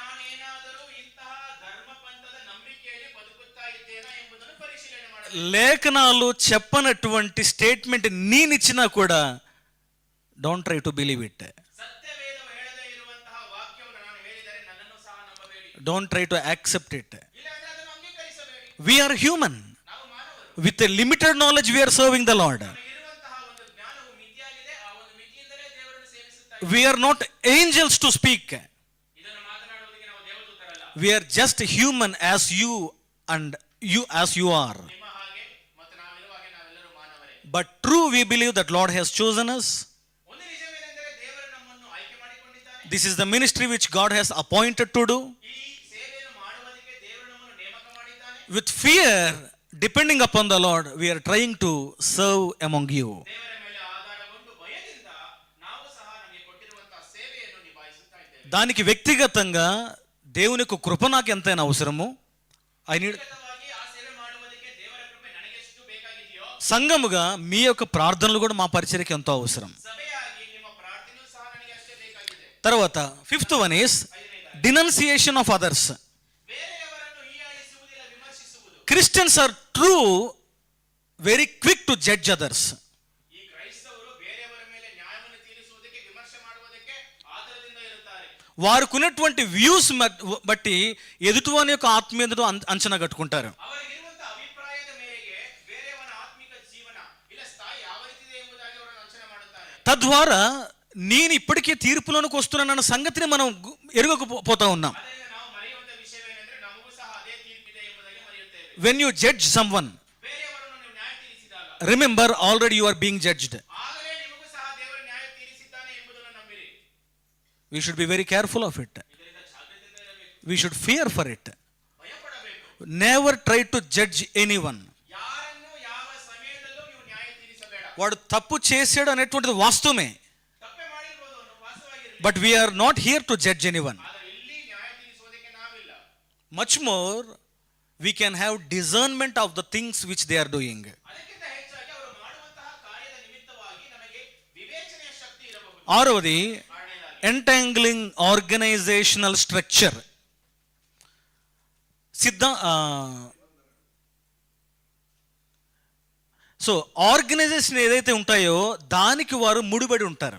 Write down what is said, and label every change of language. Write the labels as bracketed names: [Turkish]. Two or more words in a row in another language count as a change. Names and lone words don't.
[Telugu] లేఖనాలు చెప్పనటువంటి స్టేట్మెంట్ నేనిచ్చినా కూడా [English] Don't try to believe it. Don't try to accept it. We are human. With a limited knowledge we are serving the Lord. We are not angels to speak. We are just human as you and you as you are. But true, we believe that Lord has chosen us. [Kannada] ಒಂದು ನಿಜವೇನೆಂದರೆ ದೇವರು ನಮ್ಮನ್ನು ಆಯ್ಕೆ ಮಾಡಿಕೊಂಡಿದ್ದಾನೆ. [English] This is the ministry which God has appointed to do. [Kannada] ಈ ಸೇವೆಯನ್ನು ಮಾಡುವುದಕ್ಕೆ ದೇವರು ನಮ್ಮನ್ನು ನೇಮಕ ಮಾಡಿದ್ದಾನೆ. [English] With fear, depending upon the Lord, we are trying to serve among you. [Kannada] ದೇವರ ಮೇಲೆ ಆಧಾರಗೊಂಡು ಭಯದಿಂದ ನಾವು ಸಹ ನಮಗೆ ಕೊಟ್ಟಿರುವಂತಹ ಸೇವೆಯನ್ನು ನಿಭಾಯಿಸುತ್ತಾ ಇದ್ದೇವೆ. [Telugu] దానికి వ్యక్తిగతంగా దేవుని యొక్క కృప నాకు ఎంతైనా అవసరము. [English] I need [Kannada] ವ್ಯಕ್ತಿಗತವಾಗಿ ಆ ಸೇವೆ ಮಾಡುವುದಕ್ಕೆ ದೇವರ ಕೃಪೆ ನನಗೆ ಎಷ್ಟು ಬೇಕಾಗಿದೆಯೋ, [Telugu] సంఘముగా మీ యొక్క ప్రార్థనలు కూడా మా పరిచర్యకి ఎంతో అవసరం. [Kannada] ಸಭೆಯಾಗಿ ನಿಮ್ಮ ಪ್ರಾರ್ಥನೆಯೂ ಸಹ ನನಗೆ ಅಷ್ಟೇ ಬೇಕಾಗಿದೆ. [English] తర్వాత fifth one is denunciation of others. [Kannada] ಬೇರೆಯವರನ್ನು ಹೀಯಾಳಿಸುವುದಿಲ್ಲ, ವಿಮರ್ಶಿಸುವುದು. [English] Christians are true very quick to judge others. [Kannada] ಈ ಕ್ರೈಸ್ತವರು ಬೇರೆಯವರ ಮೇಲೆ ನ್ಯಾಯವನ್ನು ತೀರಿಸುವುದಕ್ಕೆ, ವಿಮರ್ಶೆ ಮಾಡುವುದಕ್ಕೆ ಆತರದಿಂದ ಇರುತ್ತಾರೆ. [Telugu] వారికున్నటువంటి వ్యూస్ బట్టి ఎదుటివాని యొక్క ఆత్మీయతను అంచనా కట్టుకుంటారు. [Kannada] ಅವರಿಗಿರುವಂತಹ ಅಭಿಪ್ರಾಯದ ಮೇರೆಗೆ ಬೇರೆಯವನ ಆತ್ಮಿಕ ಜೀವನ ಇಲ್ಲ ಸ್ಥಾಯಿ ಯಾವ ರೀತಿದೆ ಎಂಬುದಾಗಿ ಅವರನ್ನು ಅಂಚನೆ ಮಾಡುತ್ತಾರೆ. [Telugu] తద్వారా నేను ఇప్పటికే తీర్పులోనికి వస్తున్నానన్న సంగతిని మనం ఎరుగకపోతా ఉన్నాం. [Kannada] ಅದರಿಂದ ನಾವು ಮರೆಯುವಂತಹ ವಿಷಯವೇನೆಂದರೆ ನಮಗೂ ಸಹ ಅದೇ ತೀರ್ಪಿದೆ ಎಂಬುದಾಗಿ ಮರೆಯುತ್ತೇವೆ. [English] When you judge someone, [Kannada] ಬೇರೆಯವರನ್ನು ನೀವು ನ್ಯಾಯ ತೀರಿಸಿದಾಗ [English] remember already you are being judged. [Kannada] ಆಗಲೇ ನಿಮಗೂ ಸಹ ದೇವರು ನ್ಯಾಯ ತೀರಿಸಿದ್ದಾನೆ ಎಂಬುದನ್ನು ನಂಬಿರಿ. [English] We should be very careful of it. [Kannada] ಇದರಿಂದ ಜಾಗೃತಿಯಿಂದ ಇರಬೇಕು, [English] We should fear for it. [Kannada] ಭಯಪಡಬೇಕು. [English] Never try to judge anyone. [Kannada] ಯಾರನ್ನು ಯಾವ ಸಮಯದಲ್ಲೂ ನೀವು ನ್ಯಾಯ ತೀರಿಸಬೇಡ. [Telugu] వాడు తప్పు చేసాడు అనేటువంటిది వాస్తవమే. [Kannada] ತಪ್ಪೆ ಮಾಡಿರ್ಬೋದು, ಅವನು ವಾಸ್ತವಾಗಿರಲಿ. [English] But we are not here to judge anyone. [Kannada] ಆದರೆ ಇಲ್ಲಿ ನ್ಯಾಯ ತೀರಿಸುವುದಕ್ಕೆ ನಾವಿಲ್ಲ. [English] Much more, we can have discernment of the things which they are doing. [Kannada] ಅದಕ್ಕಿಂತ ಹೆಚ್ಚಾಗಿ ಅವರು ಮಾಡುವಂತಹ ಕಾರ್ಯದ ನಿಮಿತ್ತವಾಗಿ ನಮಗೆ ವಿವೇಚನೆಯ ಶಕ್ತಿ ಇರಬಹುದು. [Telugu] ఆరవది [Kannada] ಆರನೇದಾಗಿ [English] Entangling organizational structure. [Telugu] సో ఆర్గనైజేషన్ ఏదైతే ఉంటాయో దానికి వారు ముడిపడి ఉంటారు.